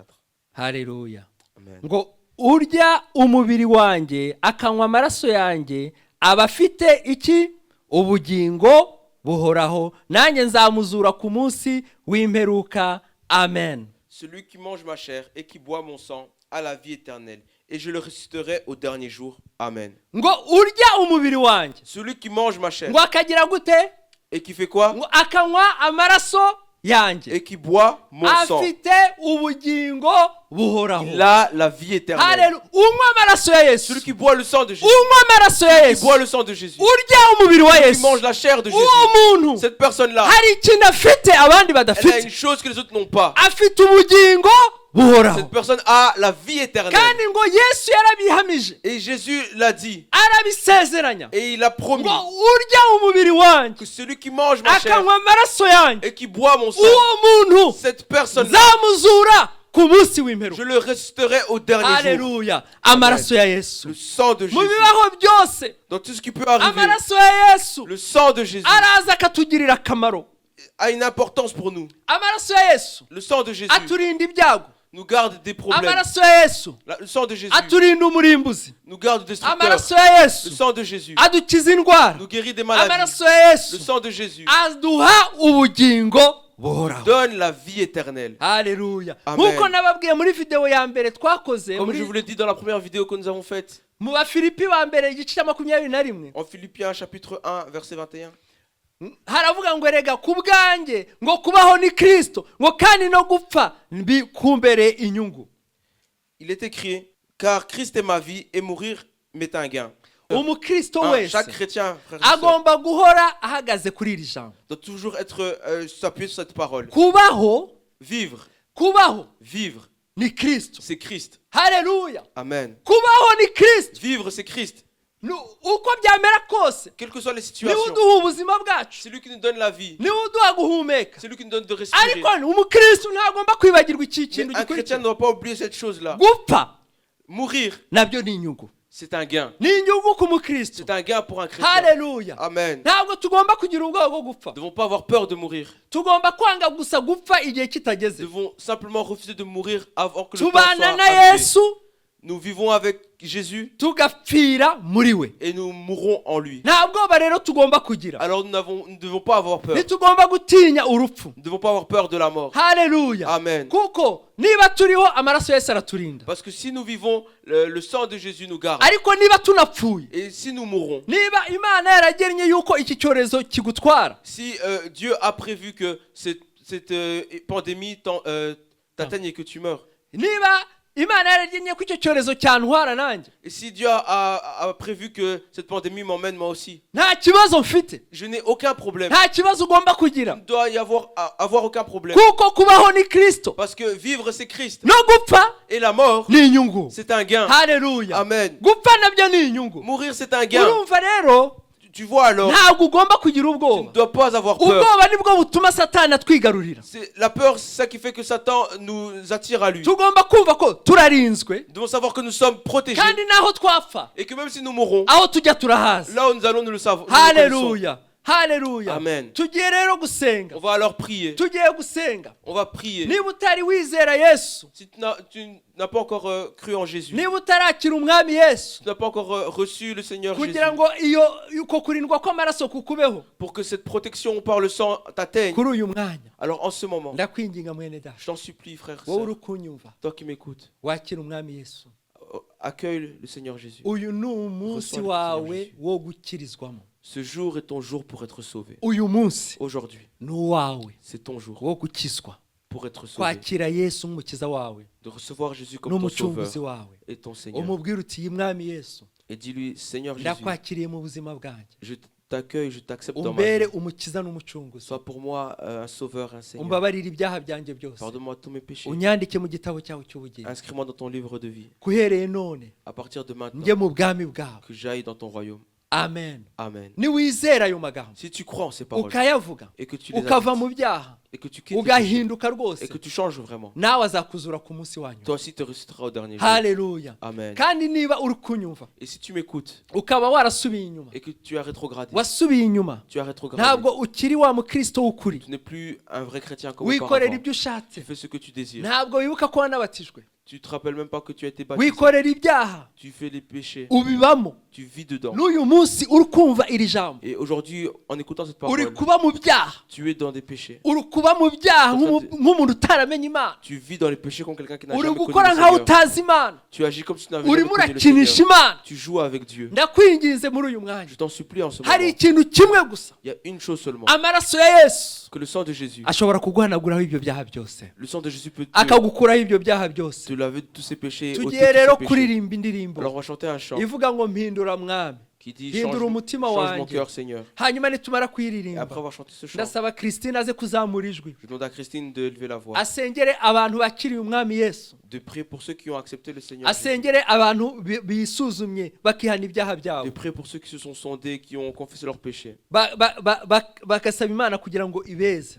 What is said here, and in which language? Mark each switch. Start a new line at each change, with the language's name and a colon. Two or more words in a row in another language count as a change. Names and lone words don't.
Kinyarwanda: Haleluya. Amen. Ngo urya umubiri wanjye akanywa amaraso yanjye aba afite iki? Ubugingo buhoraho, nanjye nzamuzura ku munsi w'imperuka. Amen.
French: Celui qui mange ma chair et qui boit mon sang a la vie éternelle, et je le ressusciterai au dernier jour.
Kinyarwanda: Amen. Ngo urya umubiri wanjye,
French: Celui qui mange ma chair
Kinyarwanda: ngo akagira gute?
French: et qui fait quoi?
Kinyarwanda: Ngo akanywa amaraso yanjye
French: Et qui boit mon sang,
Kinyarwanda: afite ubugingo buhoraho.
French: il a la vie éternelle.
Kinyarwanda: Haleluya. Unywa amaraso ya Yesu,
French: Celui qui boit le sang de Jésus,
Kinyarwanda: unywa amaraso ya
French: qui
Kinyarwanda: Yesu,
French: boit le sang de Jésus,
Kinyarwanda: urya umubiri wa
French: qui
Kinyarwanda: Yesu,
French: mange la chair de Jésus,
Kinyarwanda: uwo muntu
French: cette personne-là,
Kinyarwanda: hari ikintu afite abandi
French: elle a
Kinyarwanda: badafite.
French: une chose que les autres n'ont pas.
Kinyarwanda: Afite ubugingo buhoraho,
French: Cette personne a la vie éternelle.
Kinyarwanda: kandi ngo Yesu yarabihamije,
French: Et Jésus l'a dit,
Kinyarwanda: arabisezeranya
French: et il a promis
Kinyarwanda: ngo urya umubiri wanjye
French: que celui qui mange ma chair
Kinyarwanda: akanywa amaraso yanjye,
French: et qui boit mon sang,
Kinyarwanda: uwo muntu
French: cette personne-là,
Kinyarwanda: nzamuzura ku munsi w'imperuka.
French: je le ressusciterai au dernier jour.
Kinyarwanda: Haleluya. Amaraso ya Yesu
French: Le sang de
Kinyarwanda: mu
French: Jésus,
Kinyarwanda: bibaho byose,
French: dans tout ce qui peut arriver,
Kinyarwanda: amaraso ya Yesu
French: le sang de Jésus
Kinyarwanda: araza akatugirira akamaro.
French: a une importance pour nous.
Kinyarwanda: Amaraso ya Yesu
French: Le sang de Jésus
Kinyarwanda: aturinda ibyago.
French: nous garde des problèmes.
Kinyarwanda: amaraso ya yesu
French: Le sang de Jésus
Kinyarwanda: aturinda umurimbuzi,
French: nous garde des destructeurs.
Kinyarwanda: amaraso ya
French: Le
Kinyarwanda: yesu
French: sang de Jésus
Kinyarwanda: adukiza indwara,
French: nous guérit des maladies.
Kinyarwanda: amaraso ya
French: Le
Kinyarwanda: yesu
French: sang de Jésus
Kinyarwanda: aduha ubugingo buhoraho.
French: donne la vie éternelle.
Kinyarwanda: Haleluya. Amen. Nk'uko nababwiye muri video ya mbere twakoze
French: Comme je
Kinyarwanda: muri
French: vous l'ai dit dans la première vidéo que nous avons faite,
Kinyarwanda: mu Bafilipi ba mbere igice cya 21,
French: en Philippiens chapitre 1, verset 21,
Kinyarwanda: haravuga ngo erega ku bwanjye ngo kubaho ni Kristo, ngo kandi no gupfa kumbere inyungu.
French: il est écrit, car Christ est ma vie et mourir m'est un gain.
Kinyarwanda: Umukristo
French: Chaque
Kinyarwanda: wese
French: chrétien, frère et sœur,
Kinyarwanda: agomba guhora ahagaze kuri iri jambo.
French: doit toujours être s'appuyer sur cette parole.
Kinyarwanda: Kubaho
French: Vivre,
Kinyarwanda: ni Kristo.
French: c'est Christ.
Kinyarwanda: Haleluya. Amen. Kubaho ni Kristo.
French: Vivre, c'est Christ.
Kinyarwanda: Uko byamera kose,
French: Quelles que soient les
Kinyarwanda: niwe
French: situations,
Kinyarwanda: uduha ubuzima bwacu,
French: c'est lui qui nous donne la vie.
Kinyarwanda: niwe uduha guhumeka.
French: C'est lui qui nous donne de respirer.
Kinyarwanda: Ariko umukristo ntagomba kwibagirwa iki
French: Mais
Kinyarwanda: kintu
French: un chrétien
Kinyarwanda: gikurikira.
French: ne doit pas oublier cette chose-là.
Kinyarwanda: Gupfa
French: Mourir,
Kinyarwanda: nabyo ni inyungu,
French: c'est un gain.
Kinyarwanda: ni inyungu ku mukristo.
French: C'est un gain pour un chrétien.
Kinyarwanda: Haleluya. Amen. Ntabwo tugomba kugira ubwoba bwo gupfa,
French: Nous ne devons pas avoir peur de mourir.
Kinyarwanda: tugomba kwanga gusa gupfa igihe
French: Nous
Kinyarwanda: kitageze.
French: devons simplement refuser de mourir avant que le temps
Kinyarwanda: Tubana
French: soit
Kinyarwanda: na
French: arrivé.
Kinyarwanda: Yesu
French: Nous vivons avec Jésus
Kinyarwanda: tugapfira muri we.
French: et nous mourrons en lui.
Kinyarwanda: Nta bwoba rero tugomba kugira,
French: Alors nous ne devons pas avoir peur.
Kinyarwanda: ntitugomba gutinya urupfu.
French: Nous ne devons pas avoir peur de la mort.
Kinyarwanda: Haleluya. Amen. Kuko niba turiho amaraso Yesu araturinda,
French: Parce que si nous vivons, le sang de Jésus nous garde.
Kinyarwanda: ariko niba tunapfuye,
French: Et si nous mourons,
Kinyarwanda: niba Imana yaragennye yuko iki cyorezo kigutwara,
French: si Dieu a prévu que cette pandémie t'atteigne et que tu meurs,
Kinyarwanda: niba Imana yaragennye ko icyo cyorezo cyantwara nanjye,
French: et si Dieu a prévu que cette pandémie m'emmène moi aussi,
Kinyarwanda: nta kibazo mfite,
French: je n'ai aucun problème.
Kinyarwanda: nta kibazo ugomba kugira,
French: Il ne doit y avoir aucun problème.
Kinyarwanda: kuko kubaho ni Kristo,
French: Parce que vivre c'est Christ.
Kinyarwanda: no gupfa
French: Et la mort,
Kinyarwanda: ni inyungu.
French: c'est un gain.
Kinyarwanda: Haleluya. Amen. Gupfa nabyo ni inyungu.
French: Mourir c'est un gain.
Kinyarwanda: Urumva rero,
French: Tu vois alors,
Kinyarwanda: ntabwo ugomba kugira
French: tu ne
Kinyarwanda: ubwoba.
French: dois pas avoir peur.
Kinyarwanda: Ubwoba nibwo butuma Satani atwigarurira.
French: La peur, c'est ça qui fait que Satan nous attire à lui.
Kinyarwanda: Tugomba kumva ko turarinzwe,
French: Nous devons savoir que nous sommes protégés
Kinyarwanda: kandi naho twapfa,
French: et que même si nous mourrons,
Kinyarwanda: aho tujya turahazi.
French: là où nous allons, nous le savons. nous le connaissons.
Kinyarwanda: Haleluya. Haleluya. Amen. Tugiye rero gusenga.
French: On va alors prier.
Kinyarwanda: Tugiye gusenga.
French: On va prier.
Kinyarwanda: Niba utari wizera Yesu,
French: Si tu n'as pas encore cru en Jésus,
Kinyarwanda: niba utarakira umwami Yesu,
French: tu n'as pas encore reçu le Seigneur Jésus,
Kinyarwanda: kugira ngo uko kurindwa kw'amaraso kukubeho
French: pour que cette protection par le sang t'atteigne,
Kinyarwanda: kuri uyu mwanya,
French: alors en ce moment,
Kinyarwanda: ndakwinginga mwene data,
French: je t'en supplie, frère,
Kinyarwanda: wowe
French: sœur,
Kinyarwanda: uri kunyumva,
French: toi qui m'écoutes,
Kinyarwanda: wakira umwami Yesu.
French: accueille le Seigneur Jésus.
Kinyarwanda: Uyu ni umunsi wawe wo gukirizwamo.
French: Ce jour est ton jour pour être sauvé.
Kinyarwanda: Uyu munsi
French: Aujourd'hui,
Kinyarwanda: ni uwawe
French: c'est ton jour
Kinyarwanda: wo gukizwa,
French: pour être sauvé.
Kinyarwanda: kwakira Yesu nk'umukiza wawe
French: De recevoir Jésus comme ton
Kinyarwanda: n'umucunguzi
French: sauveur
Kinyarwanda: wawe.
French: et ton Seigneur.
Kinyarwanda: Umubwire uti iyi mwami Yesu,
French: Et dis-lui, Seigneur Jésus,
Kinyarwanda: ndakwakiriye mu buzima bwanjye,
French: je t'accueille, je t'accepte dans ma
Kinyarwanda: umbere
French: vie.
Kinyarwanda: umukiza n'umucunguzi,
French: Sois pour moi un sauveur, un Seigneur.
Kinyarwanda: umbabarire ibyaha byanjye byose,
French: Pardonne-moi tous mes péchés.
Kinyarwanda: unyandike mu gitabo cyawe cy'ubugingo,
French: Inscris-moi dans ton livre de vie.
Kinyarwanda: kuhereye none
French: À partir de maintenant,
Kinyarwanda: njye mu bwami bwawe.
French: que j'aille dans ton royaume.
Kinyarwanda: Amen. Amen. Niwizera ayo magambo
French: Si tu crois en ces paroles
Kinyarwanda: ukayavuga,
French: et que tu les
Kinyarwanda: ukava
French: appliques,
Kinyarwanda: mu byaha,
French: et que tu quittes le péché,
Kinyarwanda: ugahinduka rwose,
French: et que tu changes vraiment,
Kinyarwanda: nawe azakuzura ku munsi wa nyuma.
French: toi aussi te ressusciteras au dernier jour.
Kinyarwanda: Haleluya. Amen. Kandi niba uri kunyumva
French: Et si tu m'écoutes
Kinyarwanda: ukaba warasubiye inyuma,
French: et que tu as rétrogradé,
Kinyarwanda: wasubiye inyuma,
French: tu as rétrogradé,
Kinyarwanda: ntabwo ukiri wa mukristo w'ukuri,
French: tu n'es plus un vrai chrétien comme
Kinyarwanda: wikorera
French: auparavant.
Kinyarwanda: ibyo ushatse,
French: Tu fais ce que tu désires.
Kinyarwanda: ntabwo wibuka ko wanabatijwe,
French: Tu te rappelles même pas que tu as été baptisé.
Kinyarwanda: wikorera ibyaha,
French: Tu fais les péchés.
Kinyarwanda: ubibamo.
French: Tu vis dedans.
Kinyarwanda: N'uyu munsi uri kumva iri jambo,
French: Et aujourd'hui, en écoutant cette
Kinyarwanda: uri
French: parole,
Kinyarwanda: kuba mu byaha,
French: tu es dans des péchés.
Kinyarwanda: uri kuba mu byaha nk'umuntu utaramenye Imana,
French: Tu vis dans les péchés comme quelqu'un qui n'a
Kinyarwanda: uri
French: jamais connu
Kinyarwanda: gukora
French: le
Kinyarwanda: nkaho
French: Seigneur.
Kinyarwanda: utazi Imana,
French: Tu agis comme si tu n'avais
Kinyarwanda: urimo
French: jamais connu le
Kinyarwanda: urakinisha
French: Seigneur.
Kinyarwanda: Imana.
French: Tu joues avec Dieu.
Kinyarwanda: Ndakwinginze muri uyu mwanya,
French: Je t'en supplie en ce moment.
Kinyarwanda: hari ikintu kimwe gusa,
French: Il y a une chose seulement.
Kinyarwanda: amaraso ya Yesu
French: Que le sang de Jésus.
Kinyarwanda: ashobora kuguhanaguraho ibyo byaha byose,
French: Le sang de Jésus peut
Kinyarwanda: akagukuraho ibyo byaha byose.
French: te laver de tous ces péchés. ôter tous
Kinyarwanda: Tugiye
French: ces
Kinyarwanda: rero
French: péchés.
Kinyarwanda: kuririmba indirimbo
French: Alors on va chanter un chant
Kinyarwanda: ivuga ngo mpindura mwami,
French: qui dit
Kinyarwanda: hindura umutima
French: change mon
Kinyarwanda: wanjye.
French: cœur, Seigneur.
Kinyarwanda: Hanyuma nitumara
French: Et après
Kinyarwanda: kuyiririmba,
French: avoir chanté ce chant,
Kinyarwanda: ndasaba Christine aze kuzamura ijwi,
French: je demande à Christine de lever la voix,
Kinyarwanda: asengere abantu bakiriye umwami Yesu,
French: de prier pour ceux qui ont accepté le Seigneur Jésus,
Kinyarwanda: asengere abantu bisuzumye bakihana ibyaha
French: de
Kinyarwanda: byabo,
French: prier pour ceux qui se sont sondés, qui ont confessé leurs péchés
Kinyarwanda: bagasaba Imana kugira ngo ibeze.